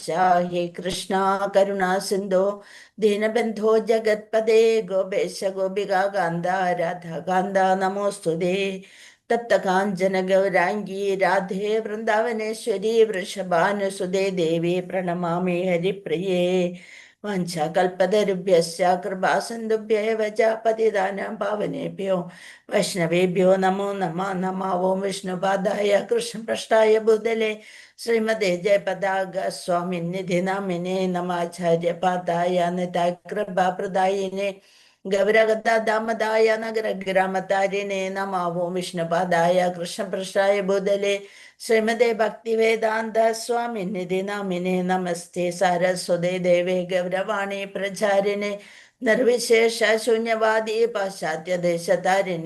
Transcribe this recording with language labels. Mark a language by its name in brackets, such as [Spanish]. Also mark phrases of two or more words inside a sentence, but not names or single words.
[Sanskrit] ഹേ കൃഷ്ണ കരുണാ സിന്ധോ ദീനബന്ധോ ജഗത്പദേ ഗോപേശ ഗോപികാ കാന്ത രാധാകാന്ത നമോസ്തുതേ. തപ്ത കാഞ്ചന ഗൗരാംഗീ രാധേ വൃന്ദാവനേശ്വരി വൃഷഭാനുസുതേ ദേവി പ്രണമാമി ഹരിപ്രിയേ. വാഞ്ചാകൽപതരുഭ്യശ്ച കൃപാസിന്ധുഭ്യൈവ ച പതിതാനാം പാവനേഭ്യോ വൈഷ്ണവേഭ്യോ നമോ നമഃ. നമോ ഓം വിഷ്ണുപാദായ കൃഷ്ണപൃഷ്ഠായ ഭൂതലേ ശ്രീമതേ ജയപതാക സ്വാമിനിധി നാമിനേ നമാചാര്യപാദായ നിതായ കൃപാപ്രദായിനേ ഗൗരഗദാമതായ നഗരഗ്രാമതാരിണേ നമാവോ വിഷ്ണുപാദായ കൃഷ്ണപൃഷ്ഠായ ഭൂതലേ ശ്രീമദേ ഭക്തിവേദാന്ത സ്വാമിനിധി നാമിനെ നമസ്തേ സാരസ്വതേ ദേവേ ഗൗരവാണി പ്രചാരിണേ നിർവിശേഷ ശൂന്യവാദി പാശ്ചാത്യ ദേശതാരിണേ.